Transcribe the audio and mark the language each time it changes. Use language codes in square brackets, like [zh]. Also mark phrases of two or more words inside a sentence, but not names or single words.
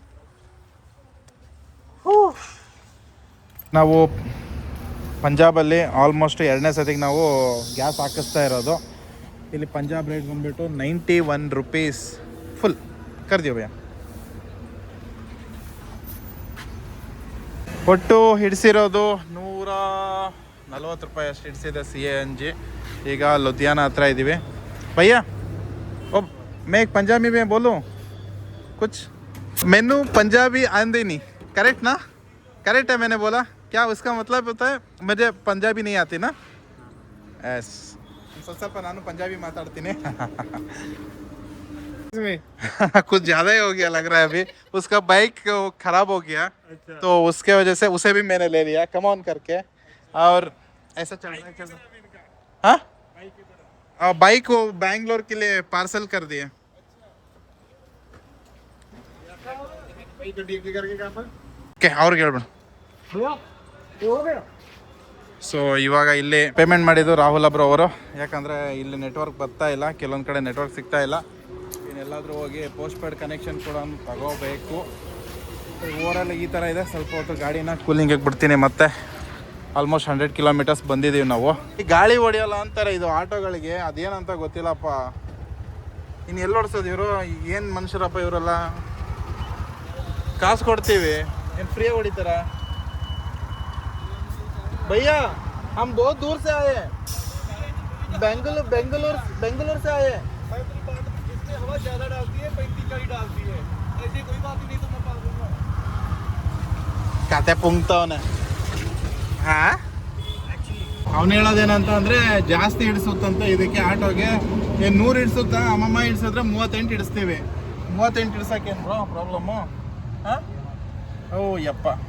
[kn] ನಾವು ಪಂಜಾಬಲ್ಲಿ ಆಲ್ಮೋಸ್ಟ್ 2ನೇ ಸತಿಗೆ ನಾವು ಗ್ಯಾಸ್ ಹಾಕಿಸ್ತಾ ಇರೋದು ಇಲ್ಲಿ ಪಂಜಾಬ್ ರೇಟ್ ಬಂದುಬಿಟ್ಟು 91 rupees [hi] फुल कर दियो भैया. [kn] ಒಟ್ಟು ಹಿಡಿಸಿರೋದು 140 ರೂಪಾಯಿ ಅಷ್ಟು ಹಿಡಿಸಿದೆ CNG. ಈಗ ಲುಧಿಯಾನ ಹತ್ರ ಇದ್ದೀವಿ. ಭಯ್ಯ ಓ [hi] मैं पंजाबी में बोलूँ कुछ? [pa] ਮੈਨੂੰ ਪੰਜਾਬੀ ਆਂਦੀ ਨਹੀਂ, करेक्ट ना? [hi] करेक्ट है मैंने बोला क्या? उसका मतलब होता है मुझे पंजाबी नहीं आती ना. [kn] एस ಸ್ವಲ್ಪ ನಾನು पंजाबी ಮಾತಾಡ್ತೀನಿ. [hi] कुछ ज़्यादा ही हो गया लग रहा है अभी. उसका बाइक खराब हो गया. अच्छा. तो उसके वजह से उसे भी मैंने ले लिया [en] come on [hi] करके और ऐसा चल रहा है. हाँ बाइक को बैंगलोर के लिए पार्सल कर दिए. [kn] ಓಕೆ ಅವ್ರಿಗೆ ಹೇಳ್ಬೇಡ. ಸೊ ಇವಾಗ ಇಲ್ಲಿ ಪೇಮೆಂಟ್ ಮಾಡಿದ್ದು ರಾಹುಲ್ ಅಬ್ರು ಅವರು. ಯಾಕಂದರೆ ಇಲ್ಲಿ ನೆಟ್ವರ್ಕ್ ಬರ್ತಾ ಇಲ್ಲ, ಕೆಲವೊಂದು ಕಡೆ ನೆಟ್ವರ್ಕ್ ಸಿಗ್ತಾ ಇಲ್ಲ. ಇನ್ನೆಲ್ಲಾದರೂ ಹೋಗಿ [en] post paid connection [kn] ಕೂಡ ತಗೋಬೇಕು. ಓವರಾಲ್ ಈ ಥರ ಇದೆ. ಸ್ವಲ್ಪ ಹೊತ್ತು ಗಾಡಿನ ಕೂಲಿಂಗಿಗೆ ಬಿಡ್ತೀನಿ. ಮತ್ತೆ ಆಲ್ಮೋಸ್ಟ್ 100 ಕಿಲೋಮೀಟರ್ಸ್ ಬಂದಿದ್ದೀವಿ ನಾವು. ಈ ಗಾಳಿ ಹೊಡೆಯಲ್ಲ ಅಂತಾರೆ ಇದು ಆಟೋಗಳಿಗೆ, ಅದೇನಂತ ಗೊತ್ತಿಲ್ಲಪ್ಪ. ಇನ್ನು ಎಲ್ಲಿ ಓಡಿಸೋದು ಇವರು? ಏನು ಮನುಷ್ಯರಪ್ಪ ಇವರೆಲ್ಲ. ಕಾಸು ಕೊಡ್ತೀವಿ, ಏನು ಫ್ರೀಯಾಗಿ ಹೊಡಿತಾರ? [hi] भैया हम बहुत दूर से आए हैं, बेंगलुरु से आए हैं. जिसमें हवा ज्यादा डालती है 35 का ही डालती है. ऐसी कोई बात ही नहीं तो मैं पाल दूंगा. [kn] ಕತೆ ಪುಂಕ್ತವನೆ. ಹಾಂ ಅವನು ಹೇಳೋದೇನಂತ ಅಂದರೆ ಜಾಸ್ತಿ ಹಿಡಿಸುತ್ತಂತೆ ಇದಕ್ಕೆ ಆಟೋಗೆ. ಏನು 100 ಹಿಡಿಸುತ್ತಾ? ಅಮ್ಮಮ್ಮ ಹಿಡಿಸಿದ್ರೆ 38 ಹಿಡಿಸ್ತೀವಿ. 38 ಹಿಡ್ಸೋಕ್ಕೇನು [en] bro problem? [kn] ಹಾಂ ಓ ಯಪ್ಪ.